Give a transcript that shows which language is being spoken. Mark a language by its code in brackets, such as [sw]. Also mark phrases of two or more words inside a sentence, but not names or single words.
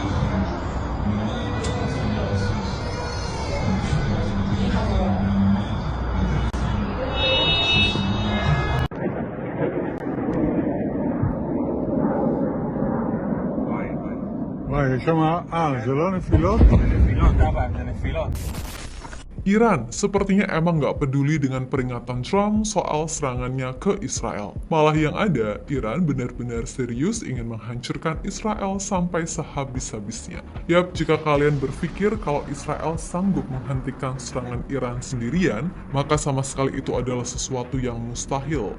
[he] Vai, יש שם, זה לא נפילות? נפילות, אבא, זה נפילות. [id] Iran sepertinya emang nggak peduli dengan peringatan Trump soal serangannya ke Israel. Malah yang ada, Iran benar-benar serius ingin menghancurkan Israel sampai sehabis-habisnya. Yap, jika kalian berpikir kalau Israel sanggup menghentikan serangan Iran sendirian, maka sama sekali itu adalah sesuatu yang mustahil.